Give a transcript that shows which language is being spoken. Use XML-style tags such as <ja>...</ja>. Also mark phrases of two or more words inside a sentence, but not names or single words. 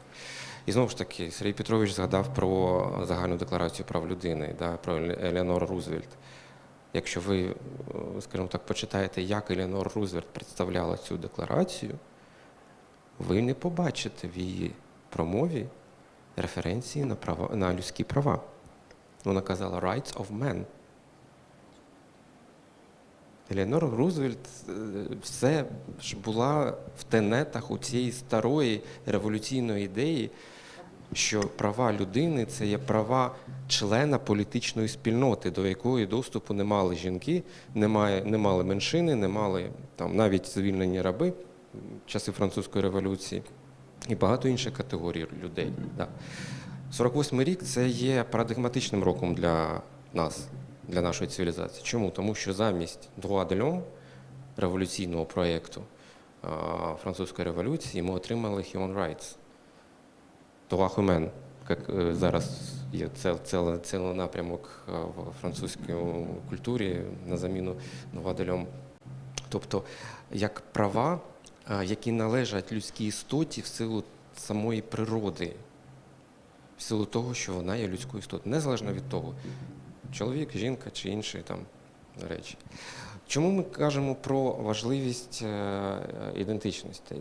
<uk>І знову ж таки, Сергій Петрович згадав про загальну декларацію прав людини, про Елеонору Рузвельт. Якщо ви, скажімо так, почитаєте, як Елеонора Рузвельт представляла цю декларацію, ви не побачите в її промові референції на людські права. Вона казала</uk> <en>«rights of men».</en> <uk>Елеонора Рузвельт все ж була в тенетах у цієї старої революційної ідеї, що права людини – це є права члена політичної спільноти, до якої доступу не мали жінки, не мали меншини, не мали навіть звільнені раби в часи Французької революції і багато інших категорій людей. 48-й рік – це є парадигматичним роком для нас, для нашої цивілізації. Чому? Тому що замість</uk> <fr>droit de l'homme,</fr> <uk>революційного проєкту Французької революції, ми отримали</uk> <en>human rights.</en> <fr>Droit humain,</fr> <uk>як зараз є цілий напрямок в французькій культурі на заміну</uk> <fr>droit de l'homme.</fr> <uk>Тобто, як права, які належать людській істоті в силу самої природи, в силу того, що вона є людською істотою, незалежно від того, чоловік, жінка чи інші речі. Чому ми кажемо про важливість ідентичностей?</uk>